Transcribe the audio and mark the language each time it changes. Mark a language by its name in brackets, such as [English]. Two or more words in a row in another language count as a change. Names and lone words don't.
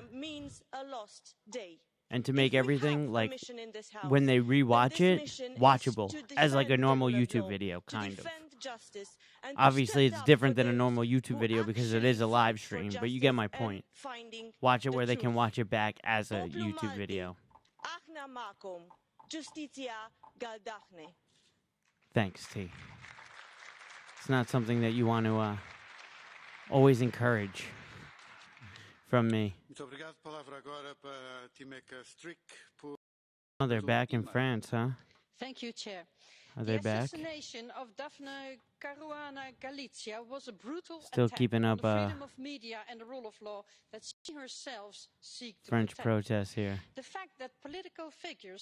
[English] them means a lost day. And to If make we everything, have a like, mission in this house, when they then rewatch this it, mission is watchable, to as like a defend the normal rule of YouTube law, video, to kind of. defend justice, and to Obviously, stand it's up different for than a those normal YouTube who video because it actually is a fight live for stream, but you get my justice and point. finding Watch it the where they can truth. watch it back as a [Maltese] Poplu [English] YouTube [Maltese] Malti, [English] video. [Maltese] Aħna ma'kom, ġustizzja gal daħne. [English] Thanks, T. It's not something that you want to always encourage from me. [Portuguese] Muito obrigado. Palavra agora para Timeka Strick. [English] Oh, they're back in France, huh? Thank you, Chair. Are they the back? assassination of Daphne Caruana Galizia was a brutal Still attack keeping on up the freedom of media and the rule of law that she herself seeks to French protect. protests here. The fact that political figures